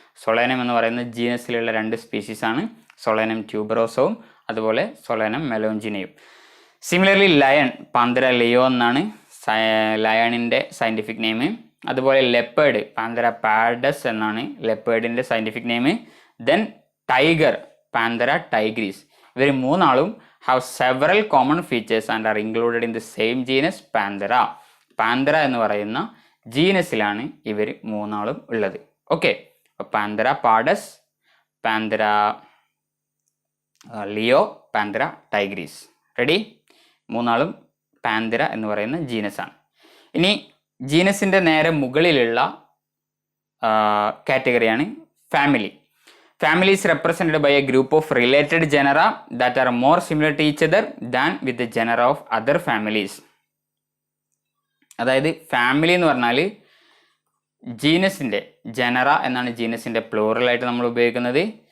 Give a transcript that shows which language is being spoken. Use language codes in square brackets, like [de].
[ml] Solanum എന്ന് പറയുന്ന ജീനസിലുള്ള രണ്ട് സ്പീഷീസാണ് സൊളാനം ട്യൂബറോസവും അതുപോലെ സൊളാനം മെലോഞ്ചിനയും. സിമിലർലി ലയൺ, പാന്തര ലിയോ എന്നാണ് ലയണിൻ്റെ സയൻറ്റിഫിക് നെയിം. അതുപോലെ ലെപ്പേർഡ്, പാന്തര പാഡസ് എന്നാണ് ലെപ്പേർഡിൻ്റെ scientific name. Then tiger, പാന്തര Tigris. ഇവർ മൂന്നാളും [en] have several common features and are included in the same genus Panthera. [ml] പാന്തര എന്ന് പറയുന്ന ജീനസിലാണ് ഇവർ മൂന്നാളും ഉള്ളത്. Okay, പാന്തര പാഡസ്, പാന്തര Leo, പാന്തര Tigris. റെഡി? മൂന്നാളും പാന്തര എന്ന് പറയുന്ന ജീനസാണ്. ഇനി ജീനസിൻ്റെ നേരെ മുകളിലുള്ള കാറ്റഗറിയാണ് family. [en] Family is represented by a group of related genera that are more similar to each other than with the genera of other families. [ml] അതായത് ഫാമിലി എന്ന് പറഞ്ഞാൽ ജീനസിൻ്റെ, ജനറ എന്നാണ് ജീനസിൻ്റെ പ്ലൂറലായിട്ട് നമ്മൾ ഉപയോഗിക്കുന്നത്.